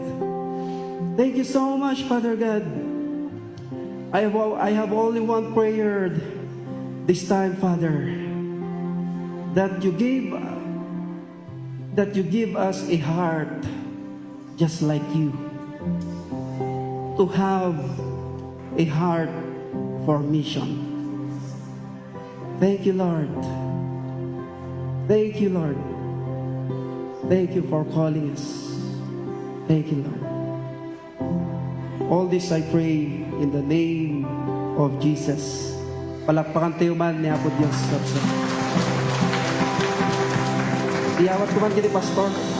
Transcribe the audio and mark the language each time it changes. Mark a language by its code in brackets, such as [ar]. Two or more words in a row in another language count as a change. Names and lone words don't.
[en] Thank you so much, Father God. I have only one prayer this time, Father, that you give us a heart just like you, to have a heart for mission. Thank you, Lord. Thank you, Lord. Thank you for calling us. Thank you, Lord. All this I pray in the name of Jesus. [ilo] Palakpakan tayo man ni Apo Diyos. Iyawat ko man kini Pastor.